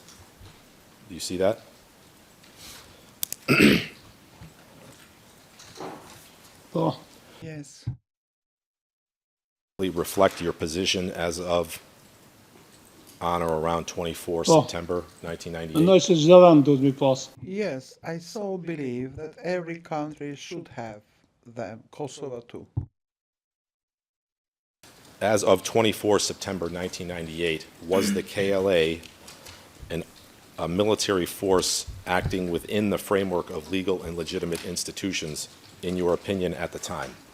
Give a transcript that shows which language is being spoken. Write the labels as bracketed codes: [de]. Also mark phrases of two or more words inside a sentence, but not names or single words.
[en] Do you see that? Oh. Yes. Reflect your position as of on or around 24 Oh. September [sq] Mendoj [en] 1998. [sq] se çdo vend duhet mi pas. [en] Yes, I so believe that every country should have them, Kosovo too. As of 24 September 1998, was the KLA a military force acting within the framework of legal and legitimate institutions in your opinion at the time?